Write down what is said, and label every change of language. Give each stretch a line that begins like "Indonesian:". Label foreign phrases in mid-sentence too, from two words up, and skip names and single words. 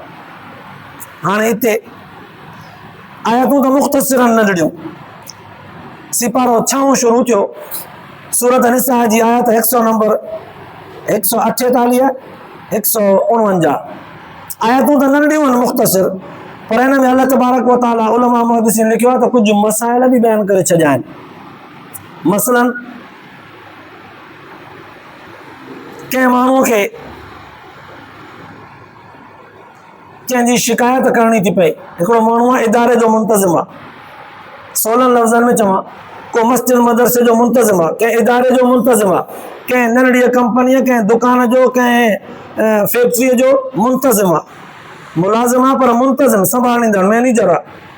Sindhi: हाणे हिते आयतूं त मुख़्तसिरनि नंढड़ियूं, सिपारो 6 शुरू थियो, सूरत निसा जी आयत 100 नंबर 148 149, आयतूं त नंढियूं आहिनि मुख़्तसिर, पर हिन में अल्लाह तबारक व तआला उलमा मुहद्दिसीन लिखियो आहे त कुझु मसाइल बि बयान करे छॾिया आहिनि। मसलन कंहिं माण्हूअ खे कंहिंजी शिकायत करणी थी पए, हिकिड़ो माण्हू आहे इदारे जो मुंतज़िम आहे, सवलनि लफ़्ज़नि में चवां को मस्जिद मदरसे जो मुंतज़िम आहे, कंहिं इदारे जो मुंतज़िम आहे, कंहिं नंढड़ी कंपनीअ कंहिं दुकान जो कंहिं फैक्ट्रीअ जो मुंतज़िम आहे, मुलाज़िम आहे पर मुंतज़िम संभालींदड़ मैनेजर आहे।